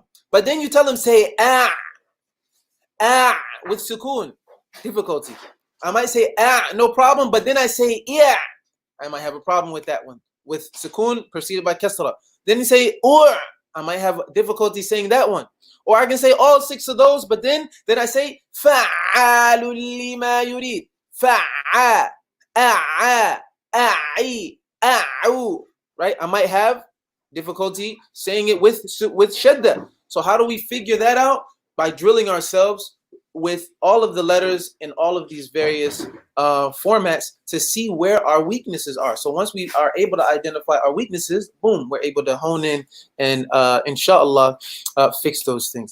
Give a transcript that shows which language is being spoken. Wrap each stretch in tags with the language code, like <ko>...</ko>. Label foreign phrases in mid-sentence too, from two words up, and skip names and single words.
<en>But then you tell them say with sukoon, difficulty. I might say no problem, but then I say I might have a problem with that one. With sukoon preceded by kasra. Then you say I might have difficulty saying that one. Or I can say all 6 of those, but then I say</en> <ar>فعال لما يريد. Fa'a, a'i, a'u.</ar> <en>Right? I might have difficulty saying it with shadda. So how do we figure that out? By drilling ourselves with all of the letters in all of these various formats to see where our weaknesses are. So once we are able to identify our weaknesses, boom, we're able to hone in and inshallah fix those things.</en>